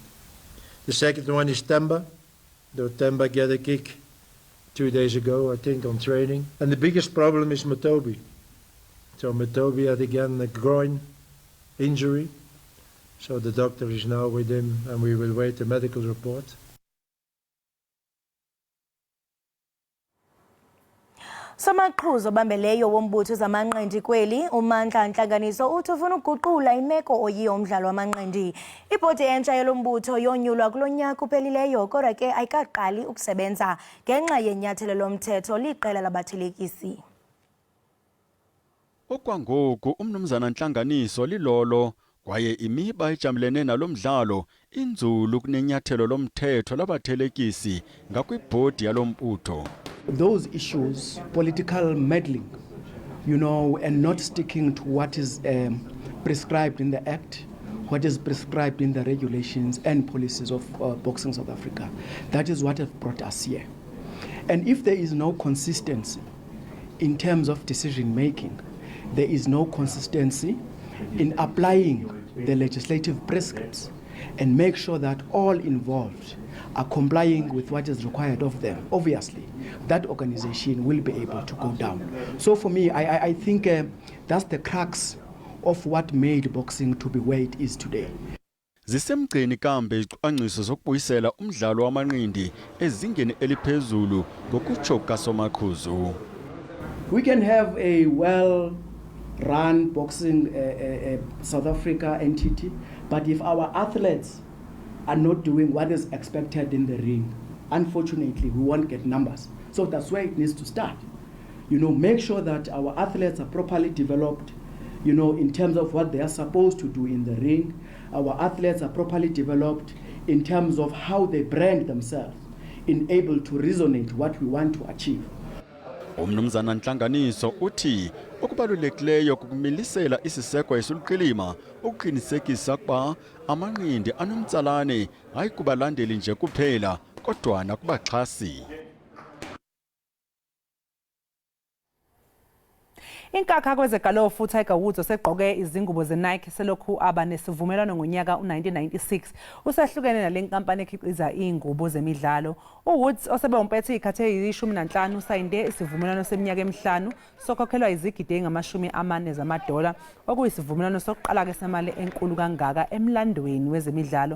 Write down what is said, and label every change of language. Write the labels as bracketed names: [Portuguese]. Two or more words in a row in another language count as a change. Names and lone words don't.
[English] The second one is Temba. Temba got a kick 2 days ago, I think, on training. And the biggest problem is Matobi. So Matobi had again a groin injury, so the doctor is now with him, and we will wait the medical report. [Xhosa] Somaqhuzo bambeleyo wombutho zamanqindi kweli uMandla Ntlanganiso uthi ufuna ukuguqula imeko oyiyo umdlalo wamanqindi. Ibhodi entsha yalombutho yonyulwa kulonyaka uphelileyo kodwa ke ayikaqali ukusebenza ngenxa yenyathelo lomthetho liqela labathelekisi. Okwangoku umnumzana Ntlanganiso lilolo kwaye imiba ejamlene nalomdlalo inzulu kunenyathelo lomthetho labathelekisi ngakwibhodi yalombutho. [English] Those issues, political meddling, and not sticking to what is prescribed in the Act, what is prescribed in the regulations and policies of Boxing South Africa. That is what has brought us here. And if there is no consistency in terms of decision making, there is no consistency in applying the legislative prescripts and make sure that all involved are complying with what is required of them, obviously, that organization will be able to go down. So for me, I think that's the crux of what made boxing to be where it is today. [Xhosa] Zisemgcini kambe izicwangciso zokubuyisela umdlalo wamanqindi ezingeni eliphezulu ngokutsho kaSomaqhuzu. [English] We can have a well-run boxing South Africa entity, but if our athletes are not doing what is expected in the ring, unfortunately, we won't get numbers. So that's where it needs to start. Make sure that our athletes are properly developed, in terms of what they are supposed to do in the ring. Our athletes are properly developed in terms of how they brand themselves, able to resonate what we want to achieve. [Xhosa] Umnumzana Ntlanganiso uthi okubalulekileyo kukumilisela isiseko esuluqilima ukuqinisekisa ukuba amanqindi anomtsalane hayi kubalandeli nje kuphela kodwa nakubaxhasi. [Zulu] Inkakha kwezegalofu uTiger Woods osegqoke izingubo zeNike selokhu aba nesivumelwano ngonyaka u1996 usehlukene nalenkampani ekhiqiza izingubo zemidlalo. uWoods osebe umpethe ikhathe eyi15 usayinde isivumelwano seminyaka emihlanu sokhokhelwa izigidi ezingama40 zamadola okuyisivumelwano sokuqala ke semali enkulu kangaka emlandweni wezemidlalo.